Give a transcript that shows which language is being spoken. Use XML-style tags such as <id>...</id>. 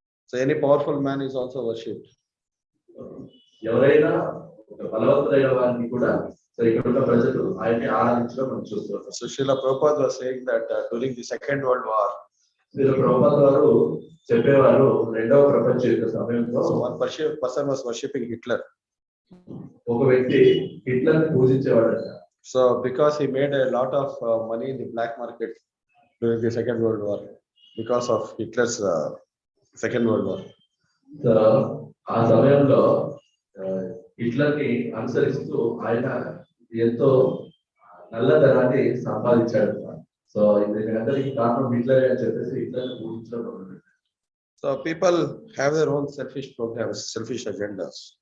<en>So any powerful man is also worshipped.</en> <te>ఎవరైనా ఒక బలవంతుడైన వారిని కూడా సో ఇక్కడ ఉన్న ప్రజలు ఆయన్ని ఆరాధించడం మనం చూస్తున్నాం.</te> <en>So Srila Prabhupada was saying that during the Second World War,</en> <te>Prabhupada వారు చెప్పేవారు రెండవ ప్రపంచ యుద్ధ సమయంలో</te> <en>one person was worshipping Hitler.</en> <te>ఒక వ్యక్తి హిట్లర్ ని పూజించేవాడట.</te> <en>So because he made a lot of money in the black market during the Second World War, because of Hitler's Second World War.</en> <te>So ఆ సమయంలో హిట్లర్ ని అనుసరిస్తూ ఆయన ఎంతో నల్లధనాన్ని సంపాదించాడు. సో దీనికి కారణం హిట్లర్ అని చెప్పేసి హిట్లర్ పూజించడం మొదలుపెట్టారు.</te> <en>So people have their own selfish programs, selfish agendas.</en>